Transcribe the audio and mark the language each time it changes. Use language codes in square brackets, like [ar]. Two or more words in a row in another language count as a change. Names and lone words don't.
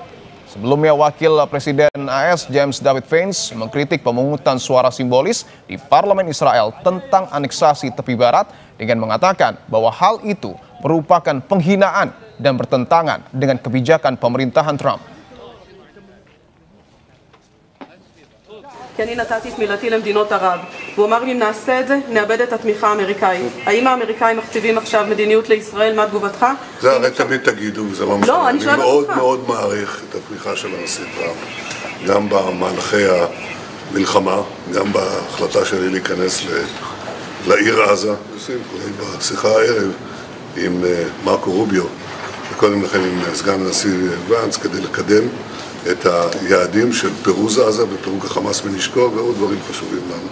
[id] Sebelumnya, Wakil Presiden AS James David Vance mengkritik pemungutan suara simbolis di Parlemen Israel tentang aneksasi tepi barat dengan mengatakan bahwa hal itu merupakan penghinaan dan bertentangan dengan kebijakan pemerintahan Trump. [he] כי אני נתתי את מילתי למדינות ערב, והוא אמר לי אם נעשה את זה, נאבד את התמיכה האמריקאית. האם האמריקאים מכתיבים עכשיו מדיניות לישראל? מה תגובתך? זה הרי תמיד תגידו, זה לא משנה. לא, אני שואלת אותך. אני מאוד מעריך את התמיכה של הנשיא טראמפ, גם במהלכי המלחמה, גם בהחלטה שלי להיכנס לעיר עזה, בשיחה הערב עם מרקו רוביו, וקודם לכן עם סגן הנשיא ואנס, כדי לקדם את היעדים של פירוז עזה ופירוק החמאס מנשקו ועוד דברים חשובים לנו.